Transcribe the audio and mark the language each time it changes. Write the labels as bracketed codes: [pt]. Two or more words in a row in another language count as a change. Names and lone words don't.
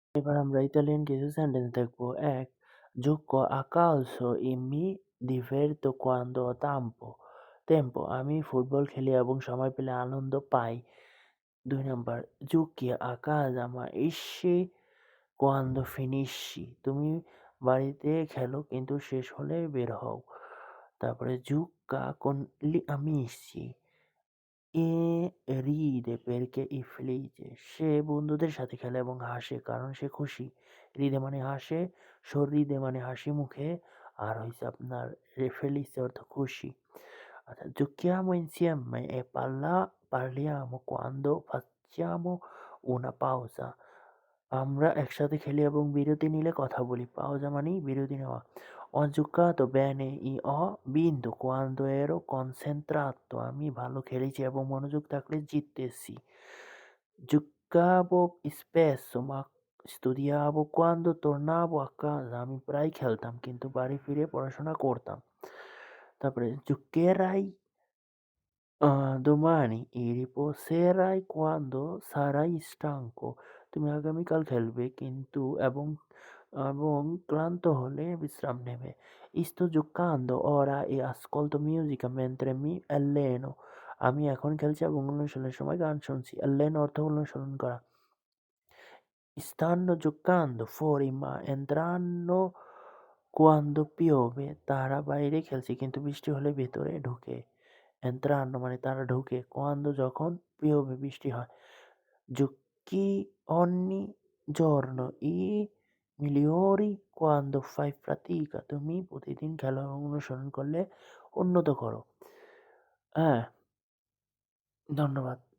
[bn] এবার আমরা ইতালিয়ান কিছু সেন্টেন্স দেখবো। ১. [it] Gioco a calcio e mi diverto quando ho tempo. [bn] আমি ফুটবল খেলি এবং সময় পেলে আনন্দ পাই। [it] ২ নাম্বার Giochi a casa ma esci quando finisci. [bn] তুমি বাড়িতে খেলো কিন্তু শেষ হলে বের হও। [it] তারপরে Gioca con gli amici e ride perché è felice. [bn] সে বন্ধুদের সাথে খেলে এবং হাসে কারণ সে খুশি। রিদে মানে হাসে, sorride মানে হাসি মুখে, আর হইছে আপনার felice অর্থ খুশি। আচ্ছা, [it] giochiamo insieme e parliamo quando facciamo una pausa. [bn] আমরা একসাথে খেলি এবং বিরতি নিলে কথা বলি। পাউজা মানেই বিরতি নেওয়া। [it] Ho giocato bene e ho vinto quando ero concentrato. [bn] আমি ভালো খেলেছি এবং মনোযোগ থাকলে জিততেছি। [it] Giocavo spesso ma studiavo quando tornavo a casa. [bn] আমি প্রায় খেলতাম কিন্তু বাড়ি ফিরে পড়াশোনা করতাম। [it] তারপরে giocherai domani e riposerai quando sarai stanco. [bn] তুমি আগামীকাল খেলবে কিন্তু এবং ক্লান্ত হলে বিশ্রাম নেবে। [it] Sto giocando ora e ascolto musica mentre mi alleno. [bn] আমি এখন খেলছি এবং অনুশীলনের সময় গান শুনছি। Alleno অর্থ অনুসরণ করা। [it] Stanno giocando fuori ma entrano quando piove. [bn] তারা বাইরে খেলছে কিন্তু বৃষ্টি হলে ভেতরে ঢোকে। Entrano মানে তারা ঢোকে। Quando যখন piove বৃষ্টি হয়। [it] Giochi ogni giorno i migliori quando fai fatica. [bn] তুমি প্রতিদিন খেলো এবং অনুসরণ করলে উন্নত করো। হ্যাঁ, ধন্যবাদ।